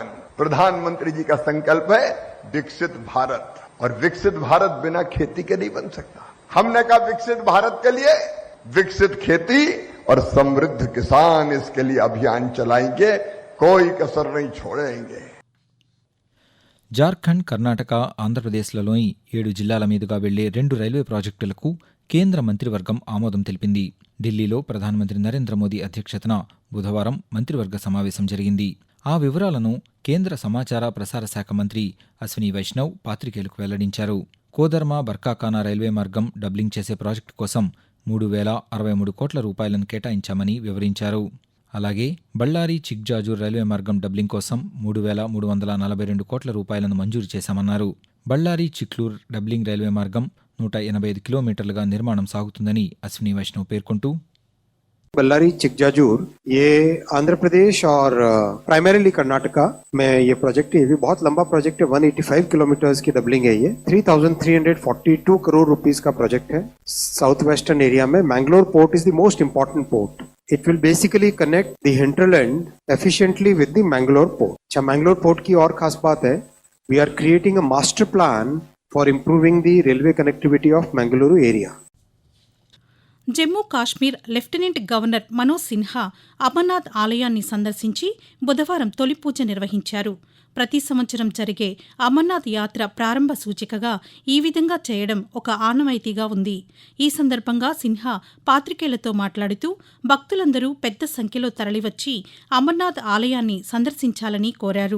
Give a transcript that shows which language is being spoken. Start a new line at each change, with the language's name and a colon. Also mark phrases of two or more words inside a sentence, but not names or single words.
Hindi: प्रधानमंत्री जी का संकल्प है विकसित भारत, और विकसित भारत बिना खेती के नहीं बन सकता. हमने कहा विकसित भारत के लिए विकसित खेती और समृद्ध किसान, इसके लिए अभियान चलाएंगे, कोई कसर नहीं छोड़ेंगे.
Telugu: జార్ఖండ్, కర్ణాటక, ఆంధ్రప్రదేశ్లలోని 7 జిల్లాల మీదుగా వెళ్లే 2 రైల్వే ప్రాజెక్టులకు కేంద్ర మంత్రివర్గం ఆమోదం తెలిపింది. ఢిల్లీలో ప్రధానమంత్రి నరేంద్ర మోదీ అధ్యక్షతన బుధవారం మంత్రివర్గ సమావేశం జరిగింది. ఆ వివరాలను కేంద్ర సమాచార ప్రసార శాఖ మంత్రి అశ్విని వైష్ణవ్ పాత్రికేయులకు వెల్లడించారు. కోదర్మా బర్కాకానా రైల్వే మార్గం డబ్లింగ్ చేసే ప్రాజెక్టు కోసం 3,063 కోట్ల రూపాయలను కేటాయించామని వివరించారు. అలాగే బళ్ళారి చిక్జాజూర్ రైల్వే మార్గం డబ్లింగ్ కోసం 3,342 కోట్ల రూపాయలను మంజూరు చేశామన్నారు. బళ్ళారి చిక్లూర్ డబ్లింగ్ రైల్వే మార్గం 185 కిలోమీటర్లుగా నిర్మాణం సాగుతుందని అశ్విని వైష్ణవ్ పేర్కొంటూ,
Hindi: बल्लारी चिकजाजूर ये आंध्र प्रदेश और प्राइमरीली कर्नाटका में ये प्रोजेक्ट है. ये भी बहुत लंबा प्रोजेक्ट है. 185 किलोमीटर्स की डबलिंग है. ये 3,342 करोड़ रुपीस का प्रोजेक्ट है.
English: South western area में Mangalore port is the most important port. It will basically connect the hinterland efficiently with the Mangalore port.
Hindi: अच्छा, Mangalore port की और खास बात है,
English: we are creating a master plan for improving the railway connectivity of Mangaluru area.
Telugu: జమ్మూ కాశ్మీర్ లెఫ్టినెంట్ గవర్నర్ మనోజ్ సిన్హా అమర్నాథ్ ఆలయాన్ని సందర్శించి బుధవారం తొలి పూజ నిర్వహించారు. ప్రతి సంవత్సరం జరిగే అమర్నాథ్ యాత్ర ప్రారంభ సూచికగా ఈ విధంగా చేయడం ఒక ఆనవాయితీగా ఉంది. ఈ సందర్భంగా సిన్హా పాత్రికేయులతో మాట్లాడుతూ భక్తులందరూ పెద్ద సంఖ్యలో తరలివచ్చి అమర్నాథ్ ఆలయాన్ని సందర్శించాలని కోరారు.